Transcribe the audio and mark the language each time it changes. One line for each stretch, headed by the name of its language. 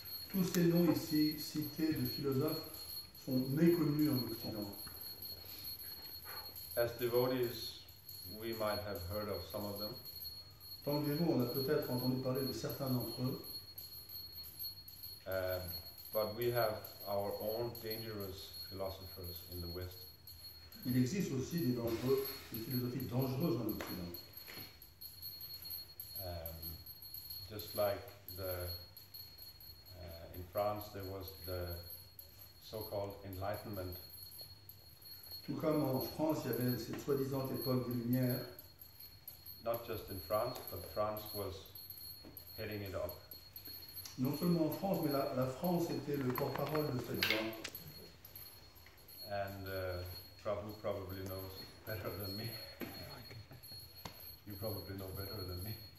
French: Tous ces noms ici cités de philosophes sont méconnus en Occident.
English: As devotees, we might have heard of some of them,
French: Tant que dévots, on a peut-être entendu parler de certains d'entre eux,
English: but we have our own dangerous philosophers. philosophers in the West.
French: Il existe aussi des philosophies dangereuses en Occident.
English: Just like in France there was the so-called Enlightenment.
French: Tout comme en France, il y avait cette soi-disant époque des Lumières.
English: Not just in France, but France was heading it up.
French: Non seulement en France, mais la France était le porte-parole de cette voie.
English: And Prabhu probably knows better than me. You probably know better than me.